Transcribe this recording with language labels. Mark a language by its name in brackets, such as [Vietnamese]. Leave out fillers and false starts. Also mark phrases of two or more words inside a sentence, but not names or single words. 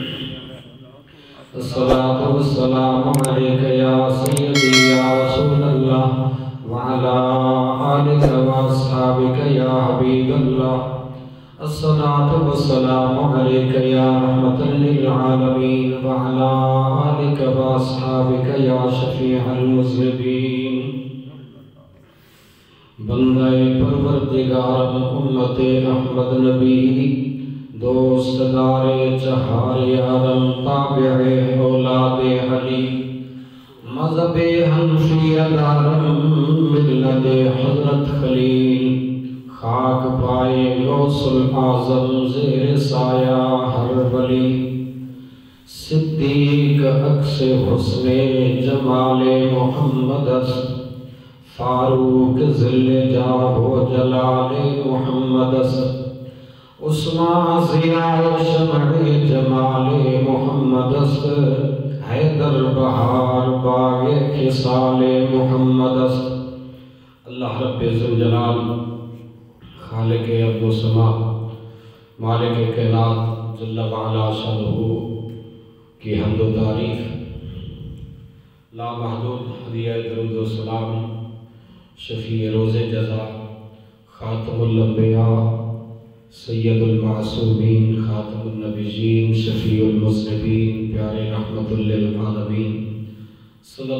[Arabic] الصلاة والسلام عليك يا سيدي يا رسول الله وعلى آلك وأصحابك يا حبيب الله الصلاة والسلام عليك يا رحمة للعالمين وعلى آلك وأصحابك يا شفيع المذنبين [Persian] بندہ پروردگار امت احمد نبی دوست دار چہار یارم تابع اولاد علی مذہب حنفی دارم ملت حضرت خلیل خاک پائے غوث العظم زیر سایہ ہر ولی صدیق عکس حسن جمال محمد است فاروق ذل جاه و جلال محمد است عثمان ضیاء شمع جمال محمد است حیدر بہار باغ خصال محمد است [Urdu] اللہ رب ذوالجلال خالق ارض و سما مالک کائنات جل وعلا شانہ کی حمد و تعریف لامحدود ہدیہ درود و سلام شفیع روز جزا خاتم الانبیاء سید المعصومین خاتم النبیین شفیع المذنبین پیارے رحمت للعالمین صلی